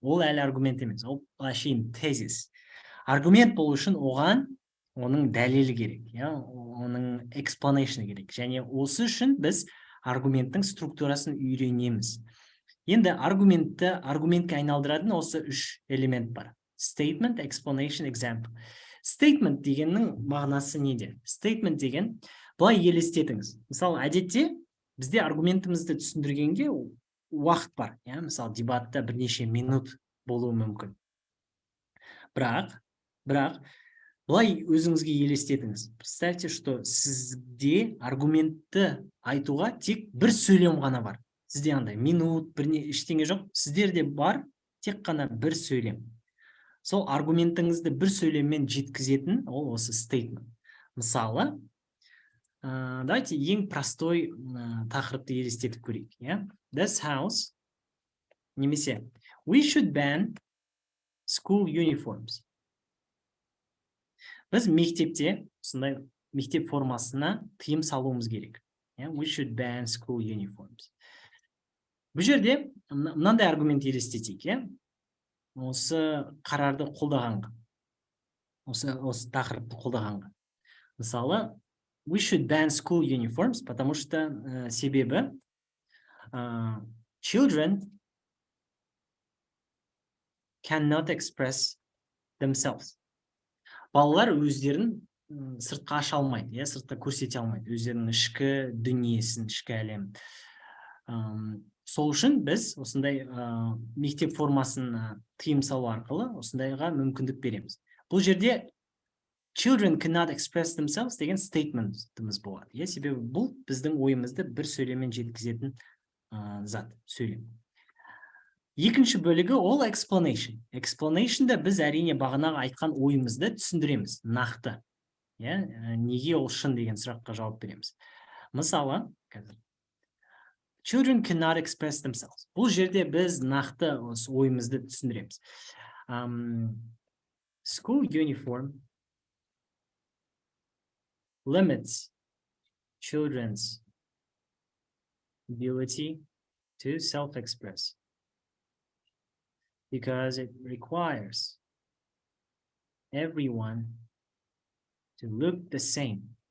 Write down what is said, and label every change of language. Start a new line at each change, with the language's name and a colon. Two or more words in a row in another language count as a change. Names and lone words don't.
Kazakh: Ол әлі аргумент емес. Ол әшейін тезис. Аргумент болу үшін оның дәлелі керек, оның explanation керек. Және осы үшін біз аргументтің структурасын үйренеміз. Енді аргументке айналдыратын осы 3 элемент бар.
English: Statement, explanation, example.
Kazakh: Statement дегеннің мағынасы неде? Statement деген, бұлай елестетіңіз. Мысалы, әдетте бізде аргументімізді түсіндіргенге уақыт бар. Мысалы, дебатта бірнеше минут болуы мүмкін. Бірақ, бұлай өзіңізге елестетіңіз.
Russian: Представьте, что
Kazakh: сізде аргументті айтуға тек бір сөйлем ғана бар. Сізде андай минут, ештеңе жоқ. Сіздерде бар тек қана бір сөйлем. Сол аргументіңізді бір сөйлеммен жеткізетін ол осы statement. Мысалы, давайте ең простой тақырыпты елестетіп көрейік.
English: This house,
Kazakh: немесе
English: we should ban school uniforms.
Kazakh: Біз мектепте, сондай мектеп формасына тыйым салуымыз керек.
English: We should ban school uniforms.
Kazakh: Бұл жерде мынандай аргумент елестетейік. Осы қарарды қолдағанға, осы тақырыпты қолдағанға. Мысалы,
English: we should ban school uniforms,
Russian: потому что
Kazakh: себебі
English: children cannot express themselves.
Kazakh: Балалар өздерін сыртқа аша алмайды, сыртқа көрсете алмайды, өздерінің ішкі дүниесін, ішкі әлемін. Сол үшін біз осындай мектеп формасын тыйым салу арқылы осындайға мүмкіндік береміз. Бұл жерде
English: children cannot express themselves
Kazakh: деген statementіміз болады. Себебі бұл біздің ойымызды бір сөйлеммен жеткізетін зат, сөйлем. Екінші бөлігі ол explanation. Explanation'да біз әрине бағанағы айтқан ойымызды түсіндіреміз, нақты. Неге ол шын деген сұраққа жауап береміз. Мысалы,
English: children cannot express themselves.
Kazakh: Бұл жерде біз нақты ойымызды түсіндіреміз.
English: School uniform limits children's ability to self-express because it requires everyone to look the same.